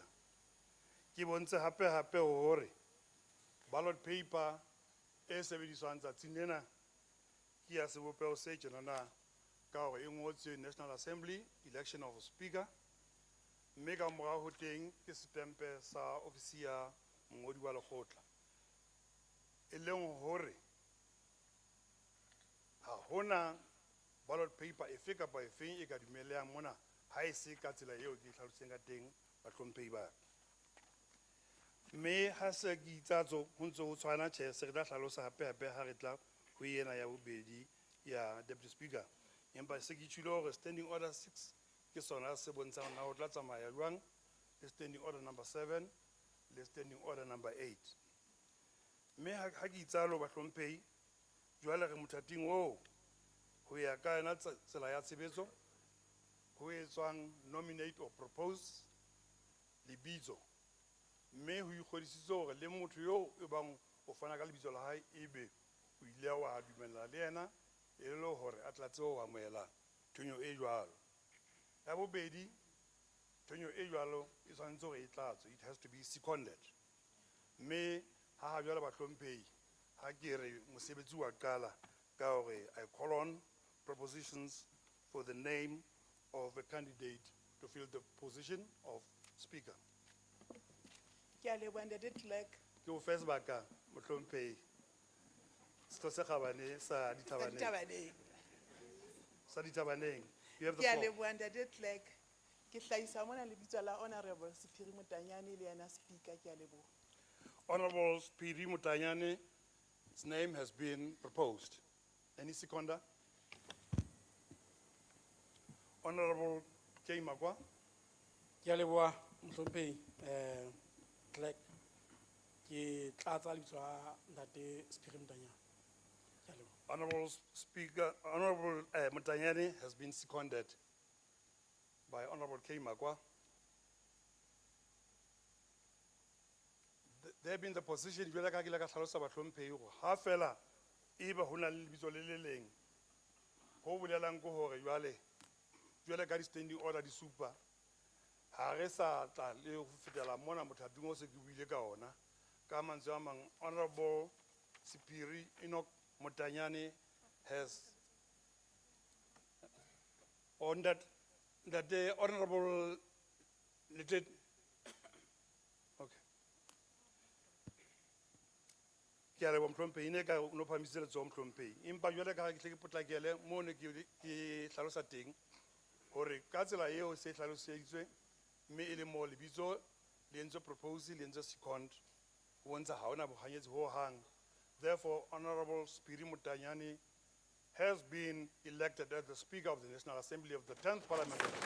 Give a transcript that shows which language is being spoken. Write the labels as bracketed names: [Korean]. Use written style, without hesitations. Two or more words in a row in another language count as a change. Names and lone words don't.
[Southern Sotho] Ke bontshe hape hore [English] ballot paper [Southern Sotho] e sebediswang tsatsing lena ke ya sebopeho se tjenana ka hore e ngotswe [English] National Assembly election of a speaker, [Southern Sotho] mme ka morao ho teng ke setempe sa ofisi ya mongodi wa lekgotla, e leng hore ha hona [English] ballot paper [Southern Sotho] efe kapa efeng e ka dumellehang mona ha e se ka tsela eo ke hlalositseng ka teng bahlomphehi ba. Mme ha se ke itsatso ho ntse ho tshwana tjhe, se re tla hlalosa hape ha re tla ho ena ya bobedi ya [English] deputy speaker, [Southern Sotho] empa se ke tshilo hore [English] standing order 6 [Southern Sotho] ke sona se bontshang na ho tla tsamaya jwang, le [English] standing order number 7 [Southern Sotho] le [English] standing order number 8. [Southern Sotho] Mme ha ke itsalo bahlomphehi jwale re mothating oo ho ya ka yona tsela ya tshebetso ho etswang [English] nominate or propose [Southern Sotho] lebitso, mme ho ikgodisitswe hore le motho yo e bang o fana ka lebitso la hae ebe o ile wa dumella le yena e le hore a tlatse ho amohela thonyo e jwalo. Ya bobedi, thonyo e jwalo e tshwanetse hore e tlatswe, [English] it has to be seconded. [Southern Sotho] Mme ha jwale bahlomphehi ha ke re mosebetsi wa qala ka hore [English] I call on propositions for the name of a candidate to fill the position of speaker. [Southern Sotho] Ke a leboha ntate Clerk. Ke o fe sebaka mohlomphehi setho se kgabane sa Ditabaneng. Sa Ditabaneng. [English] You have the [Southern Sotho] Ke a [English] floor. [Southern Sotho] leboha ntate Clerk. Ke hlahisa mona lebitso la Honorable Sephiri Motanyane le yena speaker. Ke a leboha. [English] Honorable Sephiri Motanyane, his name has been proposed. Any seconder? Honorable K. Magwa. [Southern Sotho] Ke a leboha mohlomphehi Clerk ke tlatsa lebitso la ntate Sephiri Motanyane. Ke a leboha. [English] Honorable Speaker, Honorable Mutanyane has been seconded by Honorable K. Magwa. They have been the position, [Southern Sotho] jwale ka ke la ka hlalosa bahlomphehi hore ha fela ebe ho na le lebitso le le leng ho bolelang ke hore jwale ka [English] di-standing order [Southern Sotho] di supa ha re sa tla le ho fetela mona mothating o se ke buile ka ona ka mantswe a mang. [English] Honorable Sephiri Enoch Motanyane has on that the Honorable okay. [Southern Sotho] Ke a leboha mohlomphehi ne ka no phamisitse letsoho mohlomphehi empa jwale ka ke tle ke potlakele mo ne ke hlalosa teng hore ka tsela eo se hlaloseditswe mme e le mo lebitso le entse propose le entse second ho bontsha ha ona bohanyetsi ho hang. [English] Therefore, Honorable Sephiri Motanyane has been elected as the Speaker of the National Assembly of the 10th Parliament.